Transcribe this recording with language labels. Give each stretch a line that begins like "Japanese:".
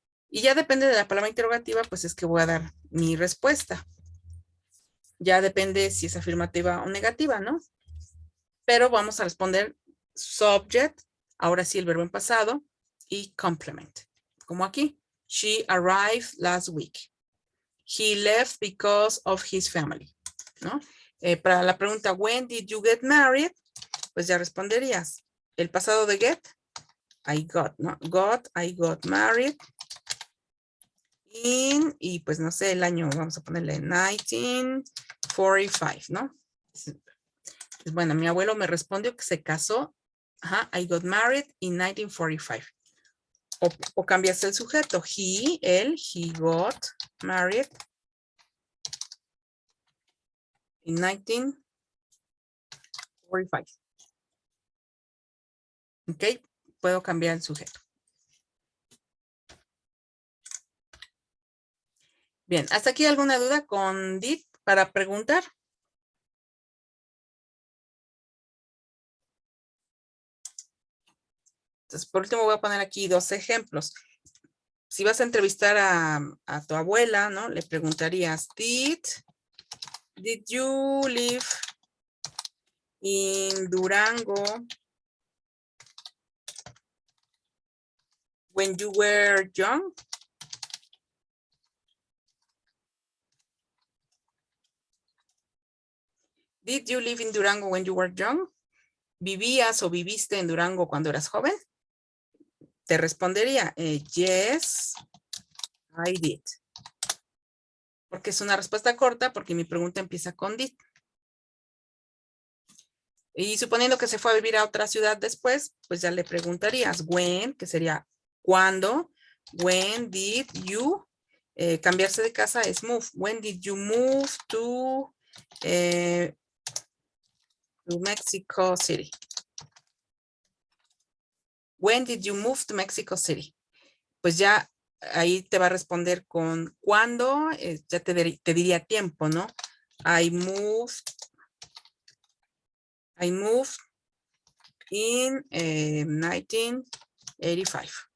Spanish: Y ya depende de la palabra interrogativa, pues es que voy a dar mi respuesta. Ya depende si es afirmativa o negativa, ¿no? Pero vamos a responder subject, ahora sí el verbo en pasado, y complement, como aquí.
English: She arrived last week. He left because of his family, ¿no?
Spanish: Para la pregunta,
English: when did you get married?
Spanish: Pues ya responderías. El pasado de get, I got, ¿no?
English: I got married in,
Spanish: y pues no sé, el año, vamos a ponerle 1945, ¿no? Bueno, mi abuelo me respondió que se casó,
English: I got married in 1945.
Spanish: O cambias el sujeto,
English: he got married in 1945.
Spanish: Ok, puedo cambiar el sujeto. Bien, ¿hasta aquí alguna duda con did para preguntar? Entonces, por último voy a poner aquí 2 ejemplos. Si vas a entrevistar a tu abuela, ¿no? Le preguntarías,
English: did you live in Durango when you were young? Did you live in Durango when you were young?
Spanish: ¿Vivías o viviste en Durango cuando eras joven? Te respondería,
English: yes, I did.
Spanish: Porque es una respuesta corta, porque mi pregunta empieza con did. Y suponiendo que se fue a vivir a otra ciudad después, pues ya le preguntarías when, que sería ¿cuándo?
English: When did you?
Spanish: Cambiarse de casa es move.
English: When did you move to Mexico City? When did you move to Mexico City?
Spanish: Pues ya ahí te va a responder con cuándo, ya te diría tiempo, ¿no?
English: I moved in 1985.